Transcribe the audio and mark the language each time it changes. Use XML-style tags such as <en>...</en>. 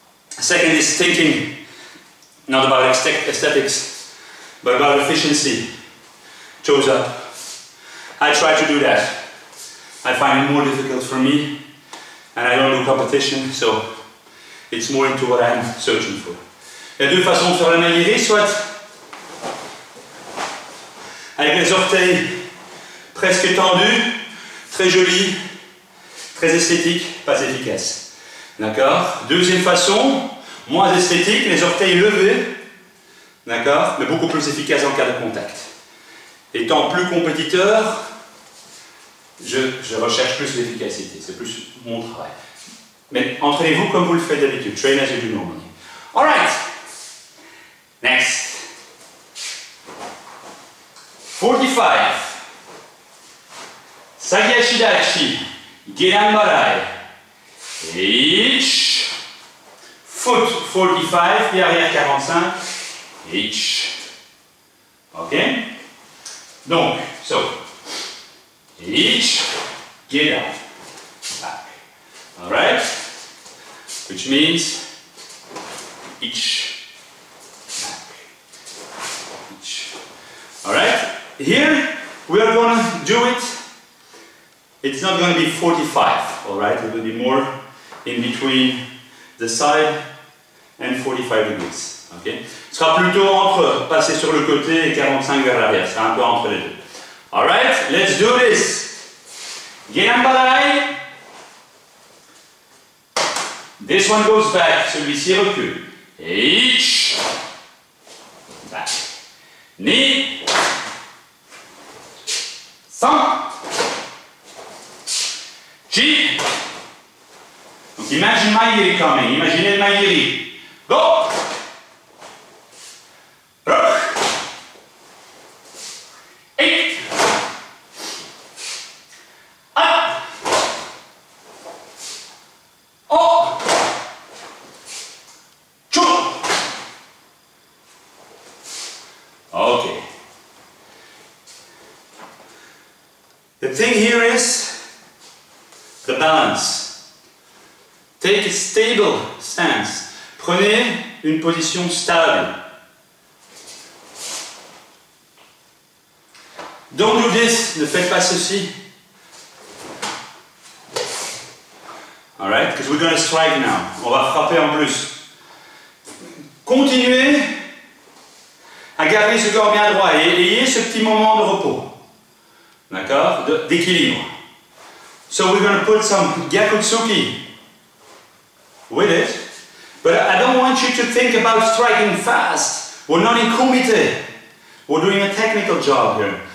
<en>Second is thinking not about aesthetics but about efficiency. Toes up. I try to do that. I find it more difficult for me and I don't do competition, so it's more into what I'm searching for.</en> <fr>Il y a deux façons de faire la maigiri, soit avec les orteils presque tendus, très jolis, très esthétique, pas efficace. D'accord? Deuxième façon, moins esthétique, les orteils levés, d'accord? Mais beaucoup plus efficace en cas de contact. Étant plus compétiteur, je recherche plus l'efficacité, c'est plus mon travail. Mais entraînez-vous comme vous le faites d'habitude.</fr> <en>Train as you do normally. Alright. Next. 45. Sagiashidachi. Gedanbarai. Each. Foot 45.</en> <fr>Pied arrière 45.</fr> <en>Each. Ok? Donc, so. Each. Get down. Back. Alright? Which means each, back, each. Alright? Here we are going to do it. It's not going to be 45. all right? It will be more in between the side and 45 degrees, ok?</en> <fr>Ce sera plutôt entre passer sur le côté et 45 vers l'arrière, c'est un peu entre les deux.</fr> <en>All right, let's do this. Genambalai. This one goes back,</en> <fr>celui-ci recule.</fr> <en>Each. Back. Knee. 100. G. Donc imagine Maïri coming,</en> <fr>imaginez le Maïri.</fr> <en>Go. Rock. 8. Up. Oh. Two. Okay. The thing here is the balance. Take a stable stance.</en> <fr>Prenez une position stable.</fr> <en>Don't do this,</en> <fr>ne faites pas ceci.</fr> <en>Alright, because we're going to strike now.</en> <fr>On va frapper en plus. Continuez à garder ce corps bien droit et ayez ce petit moment de repos. D'accord? D'équilibre.</fr> <en>So we're going to put some Gyakutsuki with it. But I don't want you to think about striking fast. We're not in kumite. We're doing a technical job here.</en>